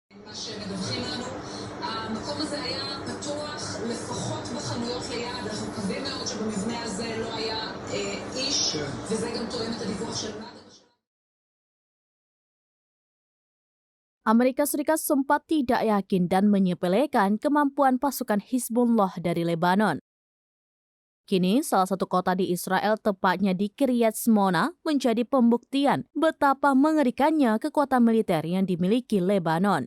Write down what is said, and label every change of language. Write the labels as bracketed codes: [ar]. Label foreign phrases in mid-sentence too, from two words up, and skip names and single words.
[he] שמדווחים לנו, המקום הזה היה פתוח לפחות בחנויות ליד, אנחנו מקווים מאוד שבמבנה הזה לא היה איש, וזה גם תואם את הדיווח של מד"א. [id] Amerika Serikat sempat tidak yakin dan menyepelekan kemampuan pasukan Hizbullah dari Lebanon. Kini, salah satu kota di Israel, tepatnya di Kiryat Shmona, menjadi pembuktian betapa mengerikannya kekuatan militer yang dimiliki Lebanon.